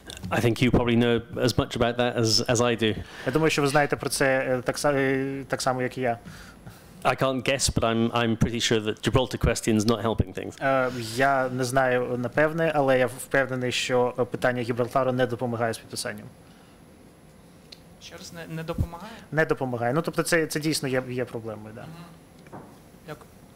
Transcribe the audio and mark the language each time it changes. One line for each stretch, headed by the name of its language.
English: I think you probably know as much about that as I do.
Ukrainian: Я думаю, що ви знаєте про це так само, як і я.
English: I can't guess, but I'm pretty sure that Gibraltar question is not helping things.
Ukrainian: Я не знаю напевне, але я впевнений, що питання Гібралтару не допомагає з підписанням. Ще раз, не допомагає? Не допомагає. Ну, тобто це дійсно є проблемою, да. Дякую.